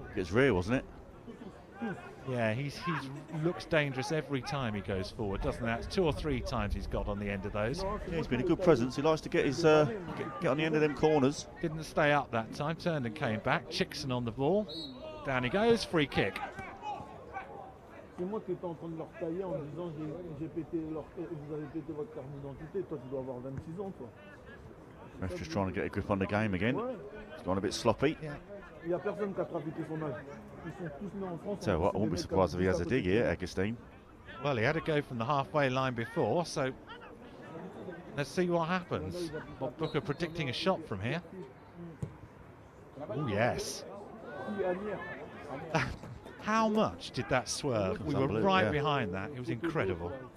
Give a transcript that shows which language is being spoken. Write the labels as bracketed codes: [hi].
[en] It's Wray, wasn't it? Yeah, he looks dangerous every time he goes forward, doesn't he? That's 2 or 3 times he's got on the end of those. Yeah, he's been a good presence. He likes to get his get on the end of them corners. Didn't stay up that time, turned and came back. Chicksen on the ball. Down he goes, free kick. [fr] C'est moi qui étais en train de leur tailler en disant j'ai pété vous avez pété votre carte d'identité, toi tu dois avoir 26 ans toi. [en] Ref's just trying to get a grip on the game again. It's gone a bit sloppy. [fr] Il n'y a personne qui a trafiqué son âge. Ils sont tous nés en France. [en] So what, I won't be surprised if he has a dig here, Agustien. Well, he had to go from the halfway line before, so let's see what happens. Bob Booker predicting a shot from here. Oh yes. How much did that swerve? We were right behind that. It was incredible.